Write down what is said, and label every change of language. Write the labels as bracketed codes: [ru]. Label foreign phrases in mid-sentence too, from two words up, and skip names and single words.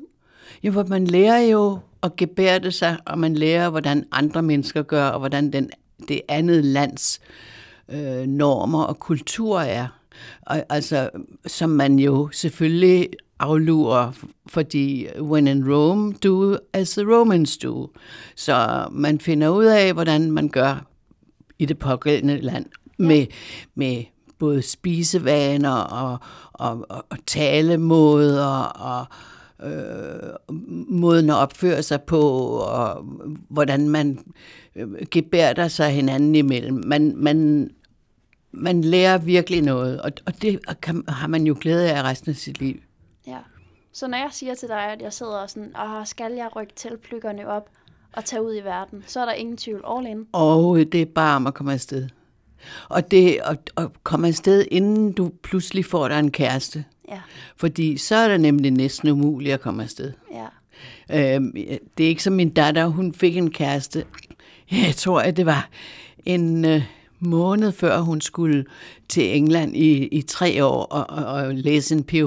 [da] Jo, for man lærer jo at gebærde sig, og man lærer, hvordan andre mennesker gør, og hvordan det andet lands normer og kultur er. Og, altså, som man jo selvfølgelig aflurer, fordi [en] when in Rome, do as the Romans do. [da] Så man finder ud af, hvordan man gør i det pågældende land. med både spisevaner og talemåder og måden at opføre sig på, og hvordan man gebærder sig hinanden imellem. Man lærer virkelig noget, og det har man jo glæde af resten af sit liv. Ja. Så når jeg siger til dig, at jeg sidder og sådan, skal jeg rykke teltplykkerne op og tage ud i verden, så er der ingen tvivl, [en] all in. [da] Og det er bare om at komme afsted. Og det at komme afsted, inden du pludselig får dig en kæreste. Ja. Fordi så er det nemlig næsten umuligt at komme afsted. Ja. Det er ikke som min datter, hun fik en kæreste. Jeg tror, at det var en måned før hun skulle til England i 3 år og læse en Ph.D.